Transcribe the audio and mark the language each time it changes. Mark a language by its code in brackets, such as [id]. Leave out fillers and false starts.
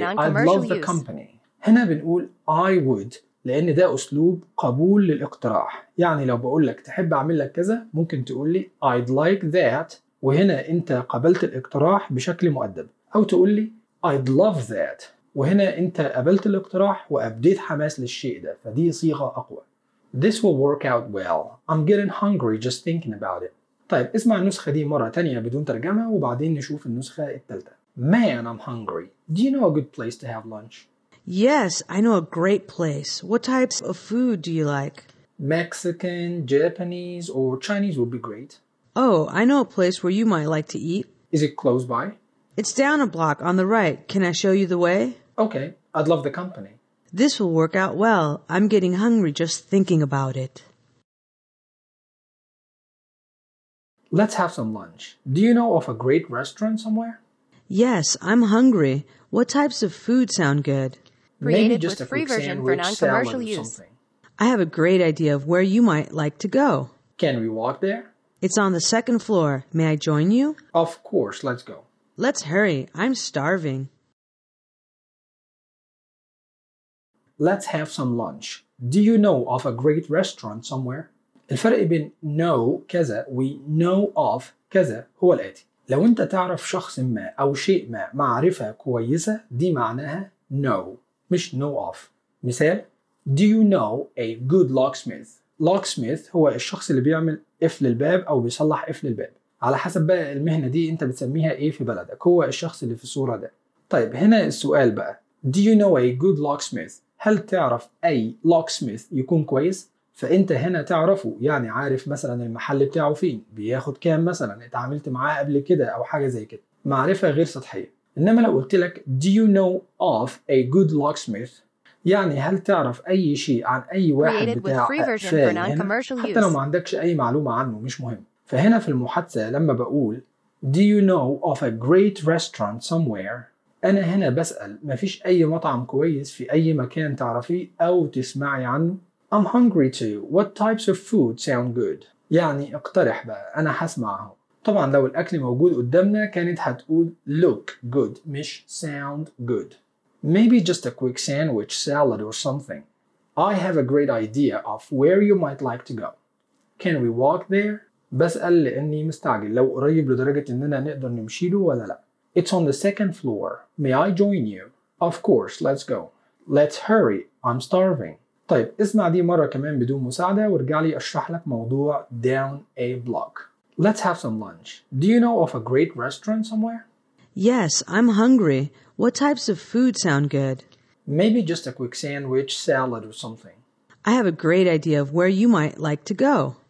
[en] I'd love the company [ar] هنا بنقول [en] I would [ar] لأن ده أسلوب قبول للاقتراح يعني لو بقولك تحب أعمل لك كذا ممكن تقولي [en] I'd like that [ar] وهنا أنت قبلت الاقتراح بشكل مؤدب أو تقولي [en] I'd love that [ar] وهنا أنت قبلت الاقتراح وأبديت حماس للشيء ده فدي صيغة أقوى [en] This will work out well I'm getting hungry just thinking about it [ar] طيب اسمع النسخة دي مرة تانية بدون ترجمة وبعدين نشوف النسخة التالتة [en] Man, I'm hungry Do you know a good place to have lunch? Yes, I know a great place. What types of food do you like? Mexican, Japanese, or Chinese would be great. Oh, I know a place where you might like to eat. Is it close by? It's down a block on the right. Can I show you the way? Okay, I'd love the company. This will work out well. I'm getting hungry just thinking about it. Let's have some lunch. Do you know of a great restaurant somewhere? Yes, I'm hungry. What types of food sound good? Created maybe just with a free quick version sandwich, for non-commercial salad, use. Something. I have a great idea of where you might like to go. Can we walk there? It's on the second floor. May I join you? Of course, let's go. Let's hurry. I'm starving. Let's have some lunch. Do you know of a great restaurant somewhere? [ar] الفرق بين know كذا و know of كذا هو الآتي. لو أنت تعرف شخص ما أو شيء ما معرفة كويسة دي معناها know مش know of. مثال: [en] Do you know a good locksmith? [ar] Locksmith هو الشخص اللي بيعمل قفل الباب أو بيصلح قفل الباب. على حسب بقى المهنة دي أنت بتسميها إيه في بلدك. هو الشخص اللي في الصورة ده. طيب هنا السؤال بقى: [en] Do you know a good locksmith? [ar] هل تعرف أي locksmith يكون كويس؟ فأنت هنا تعرفه يعني عارف مثلا المحل بتاعه فين بياخد كام مثلا اتعاملت معاه قبل كده أو حاجة زي كده معرفة غير سطحية. إنما لو قلت لك [en] Do you know of a good locksmith؟ [ar] يعني هل تعرف أي شيء عن أي واحد بتاع أقفال هنا؟ حتى لو ما عندكش أي معلومة عنه مش مهم. فهنا في المحادثة لما بقول [en] Do you know of a great restaurant somewhere؟ [ar] أنا هنا بسأل مفيش أي مطعم كويس في أي مكان تعرفيه أو تسمعي عنه. [en] I'm hungry too. What types of food sound good? [ar] يعني اقترح بقى أنا هسمعه. طبعا لو الأكل موجود قدامنا كانت هتقول [en] look good [ar] مش [en] sound good. Maybe just a quick sandwich, salad or something. I have a great idea of where you might like to go. Can we walk there? [ar] بسأل لأني مستعجل لو قريب لدرجة أننا نقدر نمشيله ولا لا. [en] It's on the second floor. May I join you? Of course, let's go. Let's hurry. I'm starving. [ar] طيب اسمع دي مرة كمان بدون مساعدة وارجع لي اشرح لك موضوع down a block. [en] Let's have some lunch. Do you know of a great restaurant somewhere? Yes, I'm hungry. What types of food sound good? Maybe just a quick sandwich, salad or something. I have a great idea of where you might like to go.